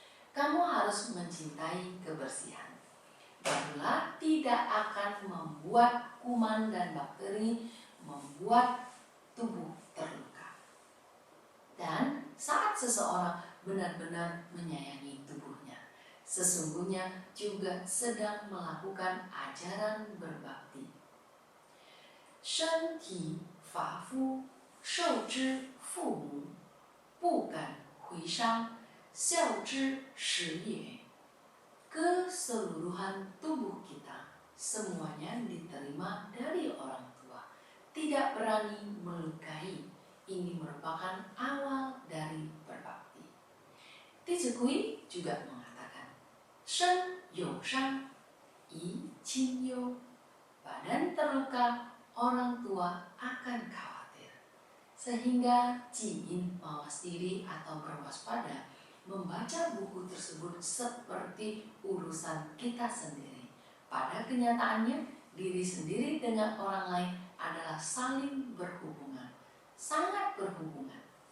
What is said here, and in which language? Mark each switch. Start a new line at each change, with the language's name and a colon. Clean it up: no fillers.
Indonesian: Kamu harus mencintai kebersihan, barulah tidak akan membuat kuman dan bakteri membuat tubuh terluka. Dan saat seseorang benar-benar menyayangi tubuhnya, sesungguhnya juga sedang melakukan ajaran berbakti.
Chinese: 身体发肤，受之父母，不敢回伤，孝之始也.
Indonesian: Keseluruhan tubuh kita semuanya diterima dari orang tua, tidak berani melukai. Ini merupakan awal dari berbakti. 弟子规 juga mengatakan,
Chinese: 身有伤，贻亲忧.
Indonesian: Badan terluka, orang tua akan khawatir. Sehingga Jiin mawas diri atau berwaspada, membaca buku tersebut seperti urusan kita sendiri. Pada kenyataannya, diri sendiri dengan orang lain adalah saling berhubungan, sangat berhubungan.